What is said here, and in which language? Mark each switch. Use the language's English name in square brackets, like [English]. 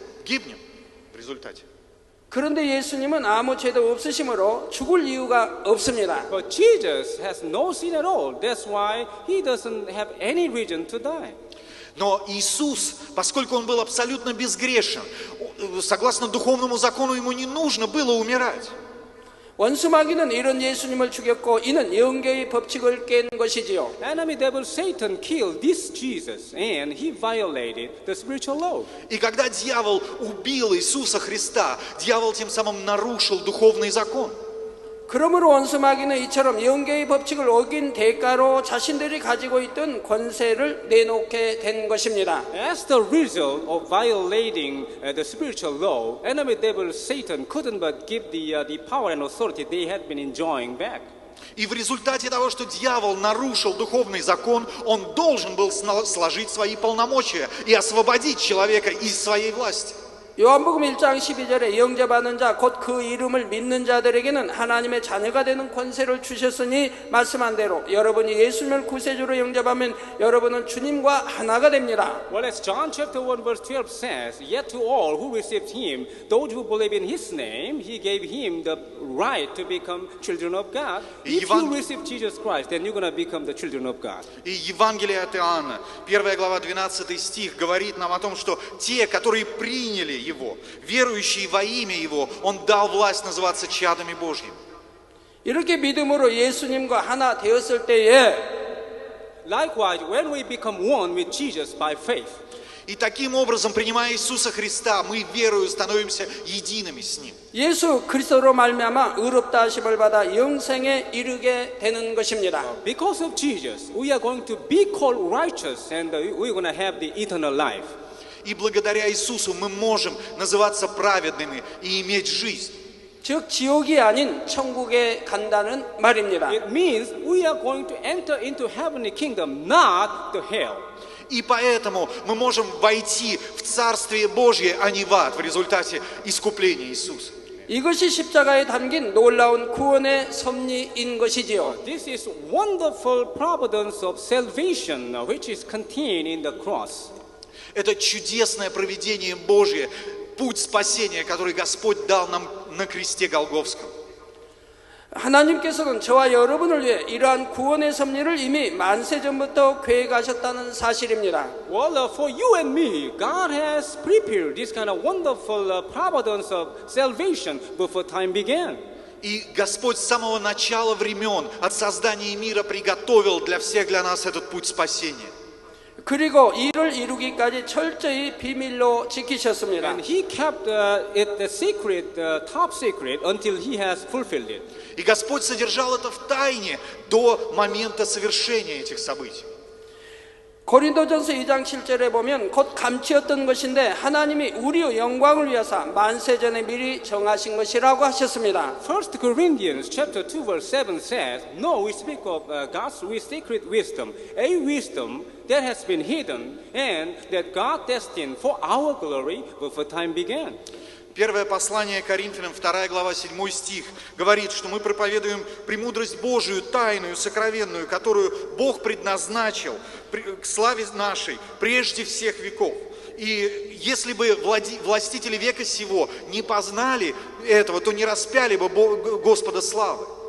[Russian] Гибнем в результате. [Korean] 그런데 예수님은 아무 죄도 없으시므로 죽을 이유가 없습니다. [English] But Jesus has no sin at all. That's why he doesn't have any reason to die. [Russian] Но Иисус, поскольку Он был абсолютно безгрешен, согласно духовному закону Ему не нужно было умирать. [Korean] 원수 마귀는 이런 예수님을 죽였고 이는 영계의 법칙을 깬 것이지요. [English] Enemy devil Satan killed this Jesus and he violated the spiritual law. [Russian] И когда дьявол убил Иисуса Христа, дьявол тем самым нарушил духовный закон. [Korean] 그러므로 원수 마귀는 이처럼 영계의 법칙을 어긴 대가로 자신들이 가지고 있던 권세를 내놓게 된 것입니다. [English] As the result of violating the spiritual law, enemy devil Satan couldn't but give the power and authority they had been enjoying back. [Russian] И в результате того, что дьявол нарушил духовный закон, он должен был сложить свои полномочия и освободить человека из своей власти. [Korean] 요한복음 1장 12절에 영접하는 자 곧 그 이름을 믿는 자들에게는 하나님의 자녀가 되는 권세를 주셨으니 말씀한 대로 여러분이 예수님을 구세주로 영접하면 여러분은 주님과 하나가 됩니다. [English] Well, as John chapter 1 verse 12 says, yet to all who received him, those who believe in his name, he gave him the right to become children of God. If you receive Jesus Christ, then you're going to become the children of God. [Russian] И Евангелие от Иоанна, 1 глава 12 стих, говорит нам о том, что те, которые приняли Его, верующие во имя Его, Он дал власть называться чадами Божьими. [Korean] 이렇게 믿음으로 예수님과 하나 되었을 때에 [English] Likewise, when we become one with Jesus by faith, [Russian] И таким образом, принимая Иисуса Христа, мы верою становимся едиными с Ним. [Korean] 예수 그리스도로 말미암아 의롭다 하심을 받아 영생에 이르게 되는 것입니다. [English] because of Jesus, we are going to be called righteous and we're going to have the eternal life. [Russian] И благодаря Иисусу мы можем называться праведными и иметь жизнь. [Korean] 즉 지옥이 아닌 천국에 간다는 말입니다. [English] It means we are going to enter into heavenly kingdom, not the hell. [Russian] И поэтому мы можем войти в Царствие Божье, а не в ад в результате искупления Иисуса. [Korean] 이것이 십자가에 담긴 놀라운 구원의 섭리인 것이지요. [English] This is wonderful providence of salvation which is contained in the cross. [Russian] Это чудесное провидение Божье, путь спасения, который Господь дал нам на кресте Голгофском. [Korean] 하나님께서는 저와 여러분을 위해 이러한 구원의 섭리를 이미 만세 전부터 계획하셨다는 사실입니다. [English] Well, for you and me, God has prepared this kind of wonderful providence of salvation before time began. [Russian] И Господь с самого начала времен, от создания мира, приготовил для нас этот путь спасения. [Korean] 그리고 이를 이루기까지 철저히 비밀로 지키셨습니다. [English] And he kept it the secret, top secret, until he has fulfilled it. [Russian] И Господь содержал это в тайне до момента совершения этих событий. [Korean] 고린도전서 2장 7절에 보면 곧 감추었던 것인데 하나님이 우리의 영광을 위하사 만세 전에 미리 정하신 것이라고 하셨습니다. [English] 1 Corinthians chapter 2 verse 7 says, No, we speak of God's secret wisdom, a wisdom that has been hidden and that God destined for our glory before time began. [Russian] Первое послание Коринфянам, 2 глава, 7 стих, говорит, что мы проповедуем премудрость Божию, тайную, сокровенную, которую Бог предназначил к славе нашей прежде всех веков. И если бы властители века сего не познали этого, то не распяли бы Господа славы.